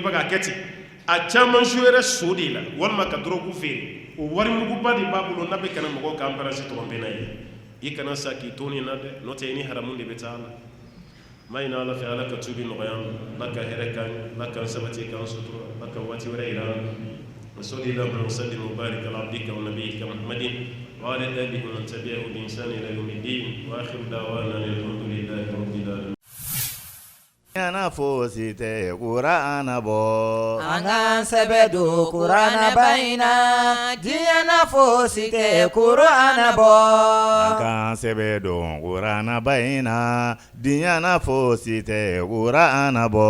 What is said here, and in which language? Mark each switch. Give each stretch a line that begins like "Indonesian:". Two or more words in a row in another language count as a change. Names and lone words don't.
Bambara: bɛ k'a kɛ ten a caman jouera so de la walima ka drogue feere o warimuguba de b'a bolo n'a bɛ kana mɔgɔw ka embarrasse tɔgɔnbɛnna ye i kana sa k'i to nin na dɛ n'o tɛ i ni haramu de bɛ taa a la ma ɲini ala fɛ ala ka tuubi nɔgɔya ala ka hɛrɛ k'an ye ala k'an sabati k'an sutura ala ka waati wɛrɛ yira an na
Arabic: وصل اللهم وسلم وبارك على عبدك ونبيك محمد وعلى آله ومن تبعه بإحسان إلى يوم الدين وآخر دعوانا الحمد لله رب العالمين.
Bambara: Diɲɛna fosi tɛ Kurana bɔ. An k'an sɛbɛ don Kurana ba in na. Diɲɛna fosi tɛ Kurana bɔ. An k'an sɛbɛ don Kurana ba in na. Diɲɛna fosi tɛ Kurana bɔ.